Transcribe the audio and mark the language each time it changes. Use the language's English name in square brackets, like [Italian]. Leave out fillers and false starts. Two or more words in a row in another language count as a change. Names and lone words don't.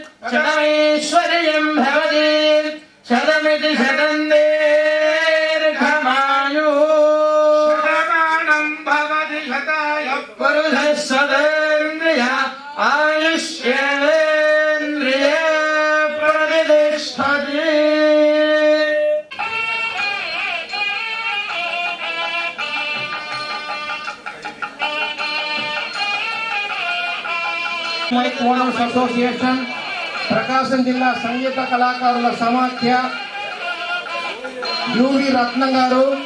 [Sanskrit] शतमैश्वर्यं भवति शतमिति शतं दीर्घमायुः शतमानं भवति शताय पुरुषः सदेन्द्रिय आयुष्येन्द्रिये प्रतिष्ठति [Telugu] మైక్ ఓనర్స్ అసోసియేషన్ ప్రకాశం జిల్లా సంగీత కళాకారుల సమాఖ్య యూవి రత్నం గారు